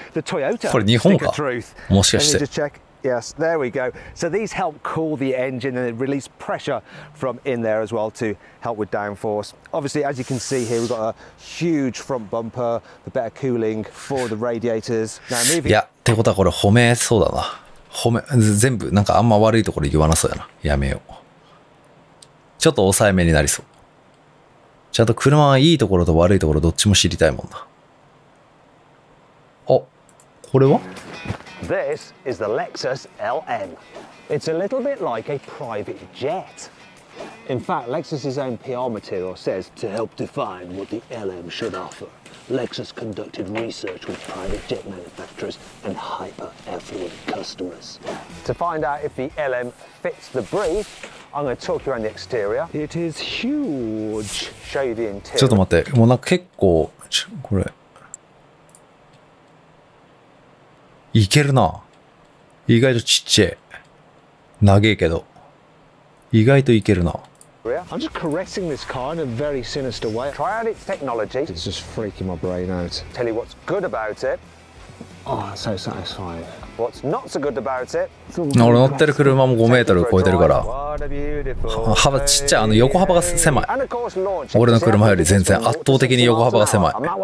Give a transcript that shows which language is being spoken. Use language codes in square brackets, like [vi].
[en] The Toyota stick of truth. Let me just check. Yes, there we go. So these help cool the engine and release pressure from in there as well to help with downforce. Obviously, as you can see here, we've got a huge front bumper for better cooling for the radiators. Now moving. [ja] いや、ってことはこれ褒めそうだな。全部なんかあんま悪いところ言わなそうやな。やめよう。ちょっと抑えめになりそう。ちゃんと車はいいところと悪いところどっちも知りたいもんな。お、これは [en] ？This is the Lexus LM. It's a little bit like a private jet. In fact, Lexus's own PR material says to help define what the LM should offer, Lexus conducted research with private jet manufacturers and hyper-affluent customers. To find out if the LM fits the brief, I'm going to talk you around the exterior. It is huge. Show you the interior. [ja] ちょっと待って、もうなんか結構これ。いけるな。意外とちっちゃい。長えけど。意外といけるな。 [en] I'm just caressing this car in a very sinister way. Try out its technology. It's just freaking my brain out. Tell you what's good about it. Oh, so satisfying. What's not so good about it. [ja] 俺乗ってる車も5メートル超えてるから。幅ちっちゃい。横幅が狭い。俺の車より全然圧倒的に横幅が狭い。